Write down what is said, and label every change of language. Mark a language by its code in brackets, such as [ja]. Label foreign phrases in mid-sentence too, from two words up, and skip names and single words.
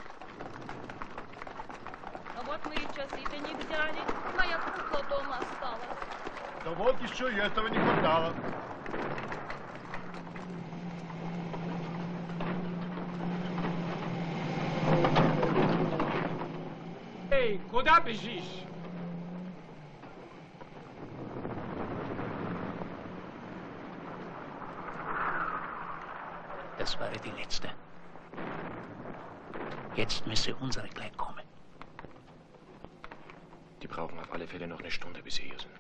[ru] А вот мы и часы-то не взяли. Моя кукла дома осталась. Да вот еще и этого не хватало. Эй, куда бежишь? [de] Das war die letzte. Jetzt müsse unsere gleich kommen. Die brauchen auf alle Fälle noch eine Stunde, bis sie hier sind.